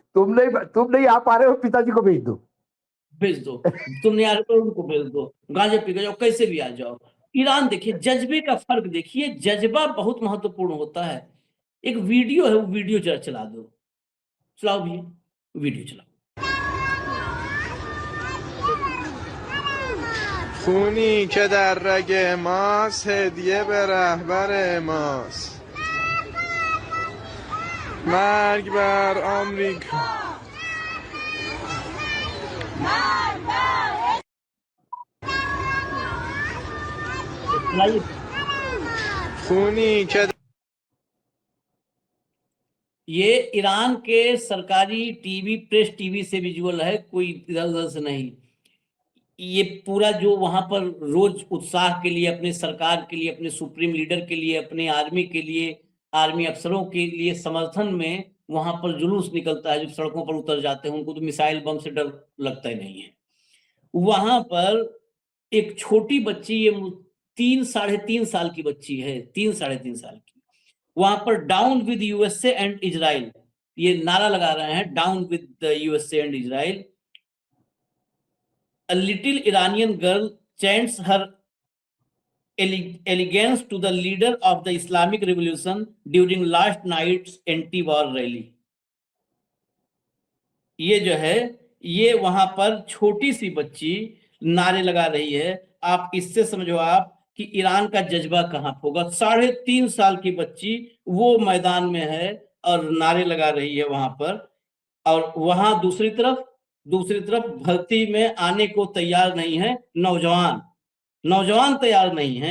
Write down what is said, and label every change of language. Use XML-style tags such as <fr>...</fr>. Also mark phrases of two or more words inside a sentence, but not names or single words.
<hi>तुम नहीं आ पा रहे हो, पिताजी को भेज दो। भेज दो, तुम नहीं आ रहे तो उनको भेज दो, गांजा पी के जाओ, कैसे भी आ जाओ। ईरान देखिए, जज्बे का फर्क देखिए, जज्बा बहुत महत्वपूर्ण होता है। एक वीडियो है, वो वीडियो जरा चला दो, चलाओ भैया वीडियो चलाओ।</hi> <fa>خونی که در رگ ماست هدیه به رهبر ماست مرگ بر آمریکا</fa> <hi>चलाइए।</hi> <fa>خونی که</fa> <hi>ये ईरान के सरकारी टीवी, प्रेस टीवी से विजुअल है, कोई इधर उधर से नहीं। ये पूरा जो वहां पर रोज उत्साह के लिए, अपने सरकार के लिए, अपने</hi> <en>supreme leader</en> <hi>के लिए, अपने आर्मी के लिए, आर्मी अफसरों के लिए समर्थन में वहां पर जुलूस निकलता है। जो सड़कों पर उतर जाते हैं उनको तो मिसाइल बम से डर लगता ही नहीं है। वहां पर एक छोटी बच्ची, ये 3-3.5 साल की बच्ची है, 3-3.5 साल की, वहां पर</hi> <en>down with USA and Israel,</en> <hi>ये नारा लगा रहे हैं,</hi> <en>down with the USA and Israel. A little Iranian girl chants her allegiance to the leader of the Islamic Revolution during last night's anti-war rally.</en> <hi>ये जो है, ये वहां पर छोटी सी बच्ची नारे लगा रही है। आप इससे समझो आप कि ईरान का जज्बा कहां होगा। 3.5 साल की बच्ची वो मैदान में है और नारे लगा रही है वहां पर, और वहां दूसरी तरफ भर्ती में आने को तैयार नहीं है नौजवान तैयार नहीं है।</hi>